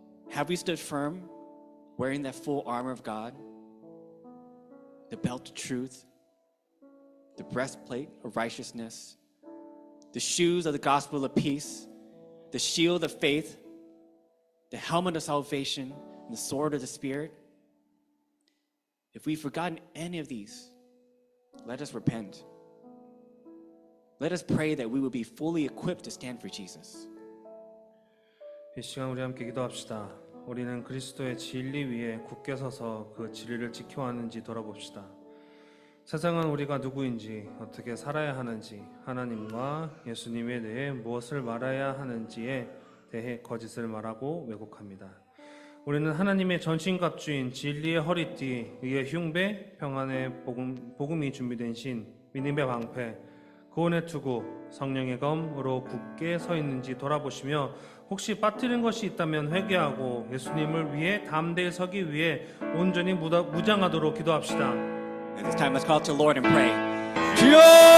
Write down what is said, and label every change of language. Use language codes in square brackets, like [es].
[en] Have we stood firm, wearing that full armor of God, the belt of truth, the breastplate of righteousness, the shoes of the gospel of peace, the shield of faith, the helmet of salvation, and the sword of the Spirit? If we've forgotten any of these, let us repent. Let us pray that we will be fully equipped to stand for Jesus. [ko] 이 시간 우리 함께 기도합시다. 우리는 그리스도의 진리 위에 굳게 서서 그 진리를 지켜왔는지 돌아봅시다. 세상은 우리가 누구인지, 어떻게 살아야 하는지, 하나님과 예수님에 대해 무엇을 말해야 하는지에 대해 거짓을 말하고 왜곡합니다. 우리는 하나님의 전신갑주인 진리의 허리띠, 의의 흉배, 평안의 복음이 준비된 신, 믿음의 방패, 구원의 투구, 성령의 검으로 굳게 서 있는지 돌아보시며 혹시 빠뜨린 것이 있다면 회개하고 예수님을 위해 담대히 서기 위해 온전히 무장하도록 기도합시다. [en] At this time, let's call out to the Lord and pray.